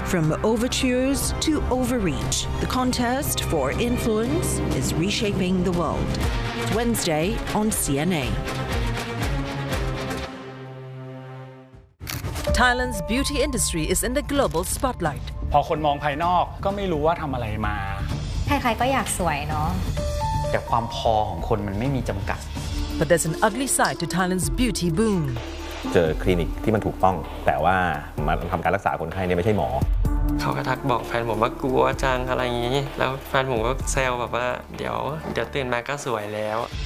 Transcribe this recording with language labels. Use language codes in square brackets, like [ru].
[en] From overtures to overreach, the contest for influence is reshaping the world. It's Wednesday on CNA. Thailand's beauty industry is in the global spotlight. [th] พอคนมองภายนอกก็ไม่รู้ว่าทำอะไรมา ใครๆก็อยากสวยเนาะ แต่ความพอของคนมันไม่มีจำกัด [en] But there's an ugly side to Thailand's beauty boom. [th] เจอคลินิกที่มันถูกต้องแต่ว่ามาทำการรักษาคนไข้เนี่ยไม่ใช่หมอ เขาก็ทักบอกแฟนผมว่ากลัวจังอะไรอย่างนี้แล้วแฟนผมก็แซวแบบว่าเดี๋ยวตื่นมาก็สวยแล้ว